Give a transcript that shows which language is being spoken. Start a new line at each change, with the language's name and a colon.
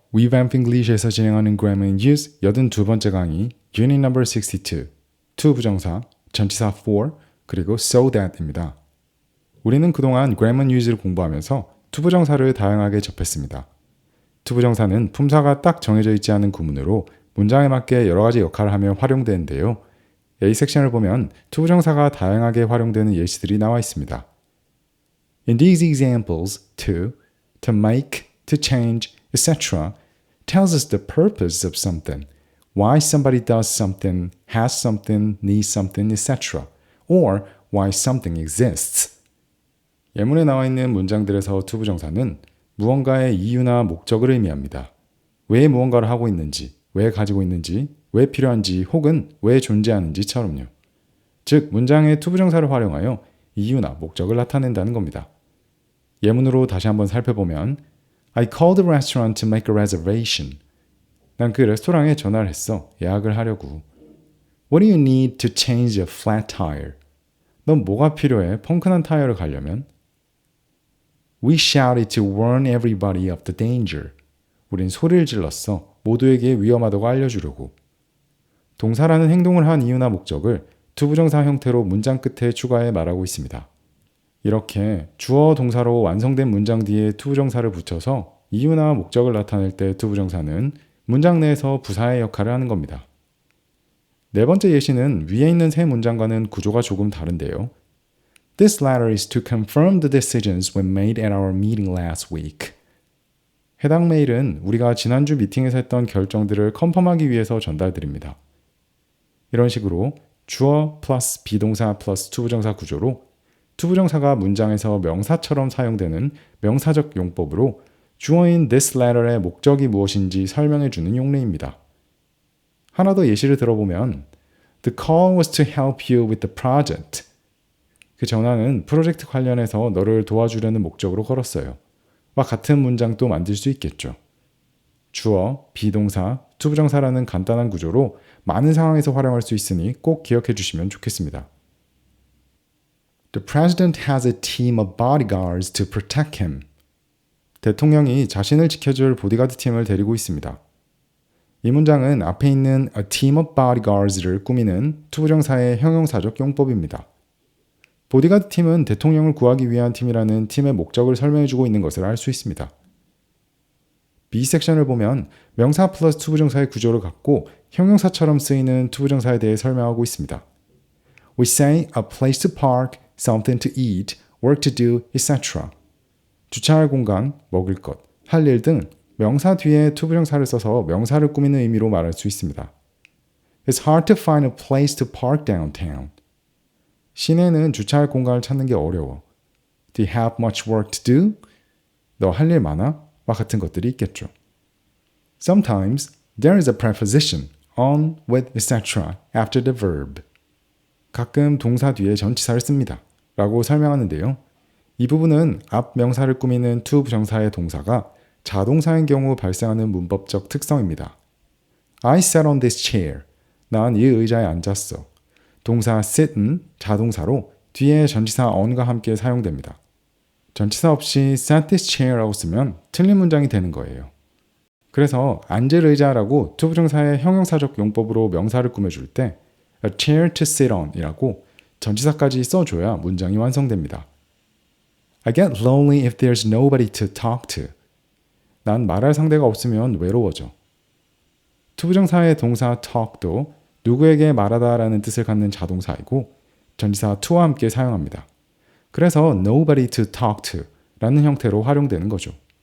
Korean: Revamp English에서 진행하는 Grammar and Use 82번째 강의 Unit Number 62 to 부정사, 전치사 for, 그리고 so that입니다. 우리는 그동안 Grammar and Use를 공부하면서 to 부정사를 다양하게 접했습니다. to 부정사는 품사가 딱 정해져 있지 않은 구문으로 문장에 맞게 여러 가지 역할을 하며 활용되는데요. A 섹션을 보면 to 부정사가 다양하게 활용되는 예시들이 나와 있습니다.
English: In these examples, to make, to change, etc. tells us the purpose of something, why somebody does something, has something, needs something, etc. or why something exists.
Korean: 예문에 나와 있는 문장들에서 to 부정사는 무언가의 이유나 목적을 의미합니다. 왜 무언가를 하고 있는지, 왜 가지고 있는지, 왜 필요한지 혹은 왜 존재하는지처럼요. 즉, 문장의 to 부정사를 활용하여 이유나 목적을 나타낸다는 겁니다. 예문으로 다시 한번 살펴보면
English: I called the restaurant to make a reservation.
Korean: 난 그 레스토랑에 전화를 했어. 예약을 하려고.
English: What do you need to change a flat tire?
Korean: 넌 뭐가 필요해? 펑크난 타이어를 가려면?
English: We shouted to warn everybody of the danger.
Korean: 우린 소리를 질렀어. 모두에게 위험하다고 알려주려고. 동사라는 행동을 한 이유나 목적을 to 부정사 형태로 문장 끝에 추가해 말하고 있습니다. 이렇게 주어 동사로 완성된 문장 뒤에 to 부정사를 붙여서 이유나 목적을 나타낼 때 to 부정사는 문장 내에서 부사의 역할을 하는 겁니다. 네 번째 예시는 위에 있는 세 문장과는 구조가 조금 다른데요.
English: This letter is to confirm the decisions we made at our meeting last week.
Korean: 해당 메일은 우리가 지난주 미팅에서 했던 결정들을 컨펌하기 위해서 전달드립니다. 이런 식으로 주어 플러스 비동사 플러스 to 부정사 구조로 to 부정사가 문장에서 명사처럼 사용되는 명사적 용법으로 주어인 this letter의 목적이 무엇인지 설명해주는 용례입니다. 하나 더 예시를 들어보면
English: The call was to help you with the project.
Korean: 그 전화는 프로젝트 관련해서 너를 도와주려는 목적으로 걸었어요. 와 같은 문장도 만들 수 있겠죠. 주어, 비동사, to 부정사라는 간단한 구조로 많은 상황에서 활용할 수 있으니 꼭 기억해 주시면 좋겠습니다.
English: The president has a team of bodyguards to protect him.
Korean: 대통령이 자신을 지켜줄 보디가드 팀을 데리고 있습니다. 이 문장은 앞에 있는 a team of bodyguards를 꾸미는 to 부정사의 형용사적 용법입니다. 보디가드 팀은 대통령을 구하기 위한 팀이라는 팀의 목적을 설명해주고 있는 것을 알 수 있습니다. B 섹션을 보면 명사 플러스 to 부정사의 구조를 갖고 형용사처럼 쓰이는 to 부정사에 대해 설명하고 있습니다.
English: We say a place to park, something to eat, work to do, etc.
Korean: 주차할 공간, 먹을 것, 할 일 등 명사 뒤에 to 부정사를 써서 명사를 꾸미는 의미로 말할 수 있습니다.
English: It's hard to find a place to park downtown.
Korean: 시내는 주차할 공간을 찾는 게 어려워.
English: Do you have much work to do?
Korean: 너 할 일 많아? 와 같은 것들이 있겠죠.
English: Sometimes there is a preposition on, with, etc. after the verb.
Korean: 가끔 동사 뒤에 전치사를 씁니다. 라고 설명하는데요. 이 부분은 앞 명사를 꾸미는 to 부정사의 동사가 자동사인 경우 발생하는 문법적 특성입니다.
English: I sat on this chair.
Korean: 난 이 의자에 앉았어. 동사 sit은 자동사로 뒤에 전치사 on과 함께 사용됩니다. 전치사 없이
English: sat this chair
Korean: 라고 쓰면 틀린 문장이 되는 거예요. 그래서 앉을 의자라고 to 부정사의 형용사적 용법으로 명사를 꾸며줄 때
English: a chair to sit on
Korean: 이라고 전치사까지 써줘야 문장이 완성됩니다.
English: I get lonely if there's nobody to talk to.
Korean: 난 말할 상대가 없으면 외로워져. to 부정사의 동사 talk도 누구에게 말하다라는 뜻을 갖는 자동사이고 전치사 to와 함께 사용합니다. 그래서
English: nobody to talk to
Korean: 라는 형태로 활용되는 거죠.